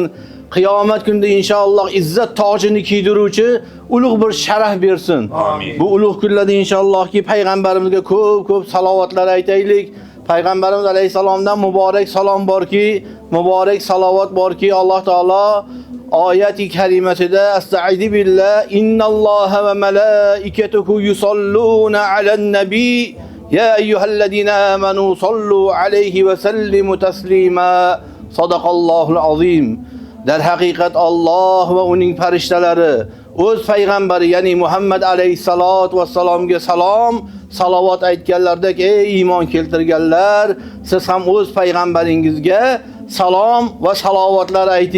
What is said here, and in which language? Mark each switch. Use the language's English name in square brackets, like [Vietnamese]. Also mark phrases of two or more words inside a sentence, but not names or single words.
[Uzbek] Qiyomat kunida inshaalloh izzat tojini kiydiruvchi ulug' bir sharaf bersin. Bu ulug' kunlarda inshaallohki payg'ambarimizga ko'p salovatlar aytaylik. Payg'ambarimiz alayhisalomdan muborak salom borki, muborak salovat borki, Alloh taolo oyati karimasida [Arabic] أستعيذ بالله إن الله وملائكته يصلون على النبي يا أيها الذين آمنوا صلوا عليه وسلموا تسليما. صدق الله العظيم. [Uzbek] Dar haqiqat Alloh va uning farishtalari o'z payg'ambari ya'ni Muhammad alayhisalot va salomga salovat aytganlardek ey iymon keltirganlar, siz ham o'z payg'ambaringizga salom va salovatlar ayting.